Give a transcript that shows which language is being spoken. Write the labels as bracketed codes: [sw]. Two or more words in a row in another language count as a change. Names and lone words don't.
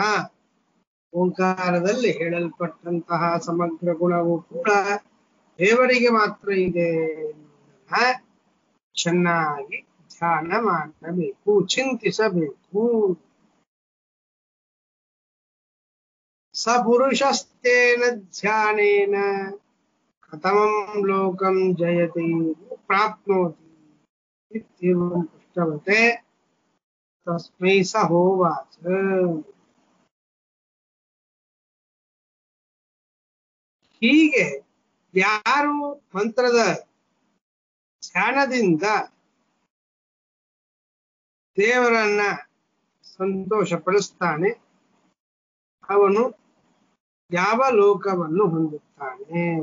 [kn] ಓಂಕಾರದಲ್ಲಿ ಹೇಳಲ್ಪಟ್ಟಂತಹ ಸಮಗ್ರ ಗುಣವೂ ಕೂಡ ದೇವರಿಗೆ ಮಾತ್ರ ಇದೆ ಎನ್ನುವುದನ್ನ ಚೆನ್ನಾಗಿ ಧ್ಯಾನ ಮಾಡಬೇಕು, ಚಿಂತಿಸಬೇಕು. [sa] ಸ ಪುರುಷಸ್ತೇನ ಧ್ಯಾನೇನ ಕಥಮಂ ಲೋಕಂ ಜಯತಿ ಪ್ರಾಪ್ನೋತಿ ಇತ್ಯೇವಂ ಪೃಷ್ಟವತೆ ತಸ್ಮೈ ಸ ಹೋವಾಚ. [kn] ಹೀಗೆ ಯಾರು ಮಂತ್ರದ ಧ್ಯಾನದಿಂದ ದೇವರನ್ನ ಸಂತೋಷ ಪಡಿಸ್ತಾನೆ ಅವನು ಯಾವ ಲೋಕವನ್ನು ಹೊಂದುತ್ತಾನೆ.